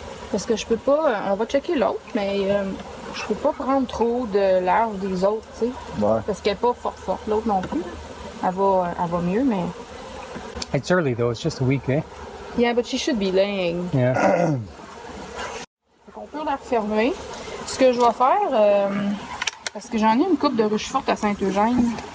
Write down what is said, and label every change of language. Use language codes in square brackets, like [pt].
[fr] Parce que je peux pas. On va checker l'autre, mais je peux pas prendre trop de l'âge des autres, tu sais. Ouais. Parce qu'elle est pas forte. L'autre non plus. Elle va mieux, mais... [en] It's early though, it's just a week, eh? Yeah, but she should be laying. Yeah. [fr] On peut la refermer. Ce que je vais faire, parce que j'en ai une coupe de ruches fortes à Saint-Eugène.